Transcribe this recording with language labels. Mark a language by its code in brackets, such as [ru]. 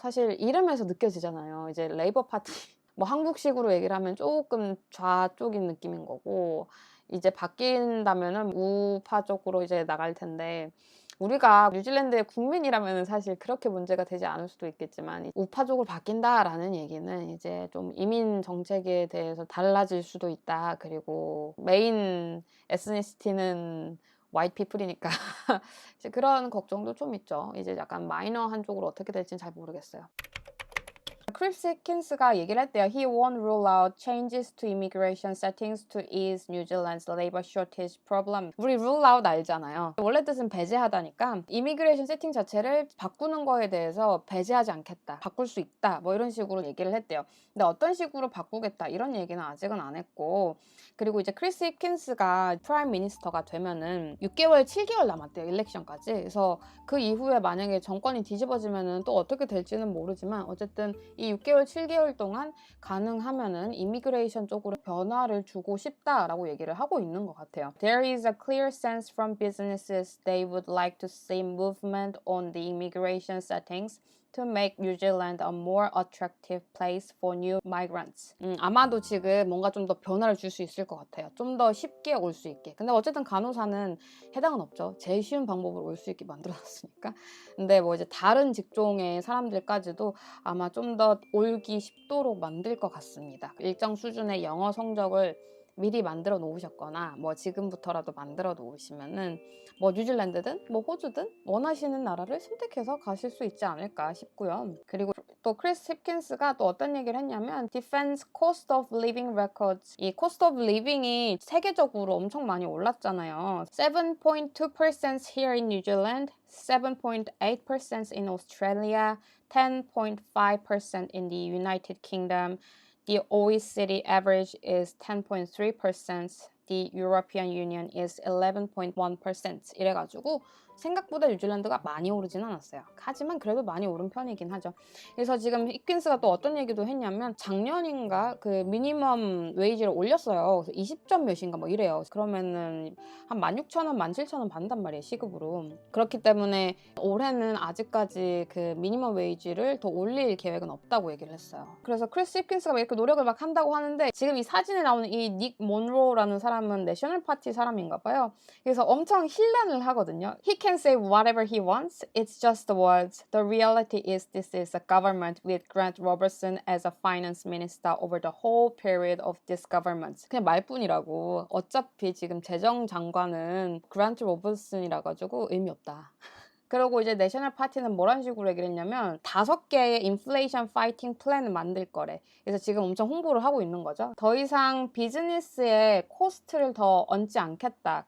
[ko] 사실 이름에서 느껴지잖아요. 이제 레이버 파티 뭐 한국식으로 얘기를 하면 조금 좌쪽인 느낌인 거고, 이제 바뀐다면은 우파 쪽으로 이제 나갈 텐데, 우리가 뉴질랜드의 국민이라면 사실 그렇게 문제가 되지 않을 수도 있겠지만 우파적으로 바뀐다라는 얘기는 이제 좀 이민 정책에 대해서 달라질 수도 있다. 그리고 메인 에스니시티는 화이트 피플이니까 이제 그런 걱정도 좀 있죠. 이제 약간 마이너한 쪽으로 어떻게 될지는 잘 모르겠어요. 크리스 히킨스가 얘기를 했대요. [en] He won't rule out changes to immigration settings to ease New Zealand's labor shortage problem. [ko] 우리 rule out 알잖아요. 원래 뜻은 배제하다니까 immigration 세팅 자체를 바꾸는 거에 대해서 배제하지 않겠다. 바꿀 수 있다. 뭐 이런 식으로 얘기를 했대요. 근데 어떤 식으로 바꾸겠다 이런 얘기는 아직은 안 했고, 그리고 이제 크리스 히킨스가 프라임 미니스터가 되면은 6개월, 7개월 남았대요. 일렉션까지. 그래서 그 이후에 만약에 정권이 뒤집어지면은 또 어떻게 될지는 모르지만 어쨌든 이 6개월, 7개월 동안 가능하면은 이미그레이션 쪽으로 변화를 주고 싶다라고 얘기를 하고 있는 것 같아요. [en] There is a clear sense from businesses they would like to see movement on the immigration settings to make New Zealand a more attractive place for new migrants. [ko] 아마도 지금 뭔가 좀 더 변화를 줄 수 있을 것 같아요. 좀 더 쉽게 올 수 있게. 근데 어쨌든 간호사는 해당은 없죠. 제일 쉬운 방법으로 올 수 있게 만들어놨으니까. 근데 뭐 이제 다른 직종의 사람들까지도 아마 좀 더 올기 쉽도록 만들 것 같습니다. 일정 수준의 영어 성적을 미리 만들어 놓으셨거나 뭐 지금부터라도 만들어 놓으시면은 뭐 뉴질랜드든 뭐 호주든 원하시는 나라를 선택해서 가실 수 있지 않을까 싶고요. 그리고 또 크리스 힙킨스가 또 어떤 얘기를 했냐면 [en] Defense Cost of Living Records, [ko] 이 Cost of Living이 세계적으로 엄청 많이 올랐잖아요. [en] 7.2% here in New Zealand, 7.8% in Australia, 10.5% in the United Kingdom. The OECD average is 10.3%. The European Union is 11.1%. [ko] 이래가지고 생각보다 뉴질랜드가 많이 오르진 않았어요. 하지만 그래도 많이 오른 편이긴 하죠. 그래서 지금 히킨스가 또 어떤 얘기도 했냐면 작년인가 그 미니멈 웨이지를 올렸어요. 그래서 20점 몇인가 뭐 이래요. 그러면은 한 16,000원, 17,000원 받는단 말이에요, 시급으로. 그렇기 때문에 올해는 아직까지 그 미니멈 웨이지를 더 올릴 계획은 없다고 얘기를 했어요. 그래서 크리스 히킨스가 이렇게 노력을 막 한다고 하는데, 지금 이 사진에 나오는 이 닉 몬로라는 사람은 내셔널 파티 사람인가 봐요. 그래서 엄청 힐난을 하거든요. [en] He can say whatever he wants. It's just the words. The reality is this is a government with Grant Robertson as a finance minister over the whole period of this government. [ko] 그냥 말뿐이라고. 어차피 지금 재정장관은 그란트 로버슨이라 가지고 의미 없다. 그리고 이제 내셔널 파티는 뭐란 식으로 얘기를 했냐면 5개의 인플레이션 파이팅 플랜을 만들 거래. 그래서 지금 엄청 홍보를 하고 있는 거죠. 더 이상 비즈니스에 코스트를 더 얹지 않겠다.